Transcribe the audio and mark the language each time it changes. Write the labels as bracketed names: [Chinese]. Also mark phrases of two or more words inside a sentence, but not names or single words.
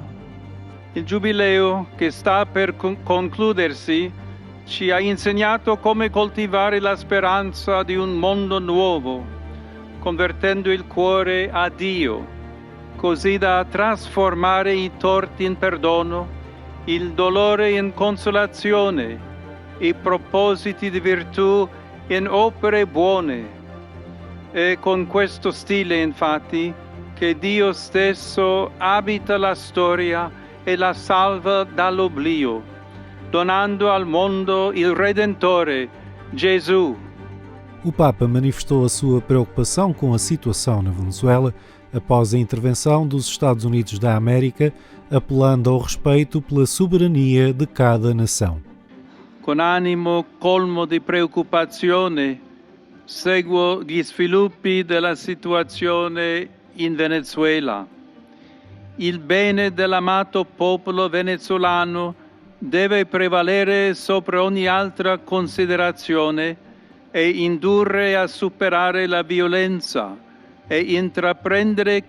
[Italian] Il Giubileo che sta per concludersi ci ha insegnato come coltivare la speranza di un mondo nuovo, convertendo il cuore a Dio, così da trasformare i torti in perdono, il dolore in consolazione, i propositi di virtù in opere buone. È con questo stile, infatti, che Dio stesso abita la storia e la salva dall'oblio, donando al mondo il Redentore, Gesù. [Portuguese] O Papa manifestou a sua preocupação com a situação na Venezuela após a intervenção dos Estados Unidos da América, apelando ao respeito pela soberania de cada nação. [Italian] Con animo colmo di preoccupazione, seguo gli sviluppi della situazione in Venezuela. Il bene dell'amato popolo venezuelano deve prevalere sopra ogni altra considerazione e indurre a superare la violenza e intraprendere